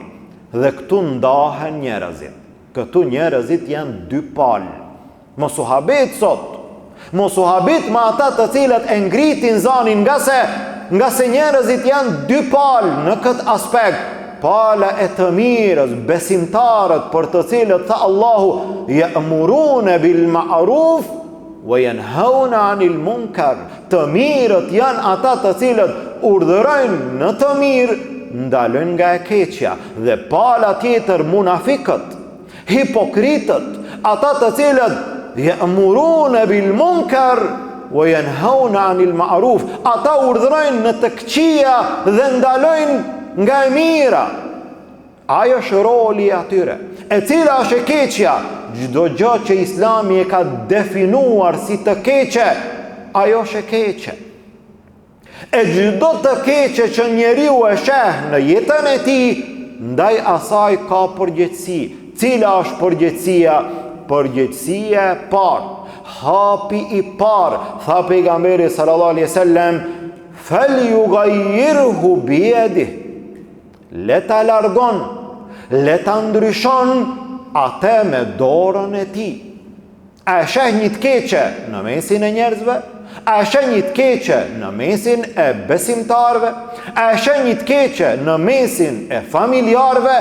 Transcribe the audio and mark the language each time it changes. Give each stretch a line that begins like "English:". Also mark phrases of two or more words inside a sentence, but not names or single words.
Albanian: Dhe këtu ndahen njerëzit. Këtu njerëzit janë dy palë. Mos u habet sot. Mos u habet me ata të cilët e ngritin zanin, nga se njerëzit janë dy palë në këtë aspekt. Pala e të mirës, besimtarët për të cilët tha Allahu
Arabic: يأمرون بالمعروف وينهون عن المنكر.
Albanian: Të mirët janë ata të cilët urdhërojnë në të mirë, ndalojnë nga e keqja. Dhe pala tjetër, munafikët, hipokritët, ata të cilët
Arabic: يأمرون بالمنكر وينهون عن المعروف,
Albanian: ata urdhërojnë në të këqija dhe ndalojnë nga e mira. Ajo është roli i atyre. E cila është e keqja? Çdo gjë që Islami e ka definuar si të keqe, ajo është e keqe. E çdo të keqe që njeriu e sheh në jetën e tij, ndaj asaj ka përgjegjësi. Cila është përgjegjësia? Përgjegjësia e parë, hapi i parë, tha pejgamberi
Arabic: صلى الله عليه وسلم, فليغيره بيده.
Albanian: Le ta largon, le ta ndryshon atë me dorën e tij. A sheh një të keqe në mesin e njerëzve? A sheh një të keqe në mesin e besimtarve? A sheh një të keqe në mesin e familjarve?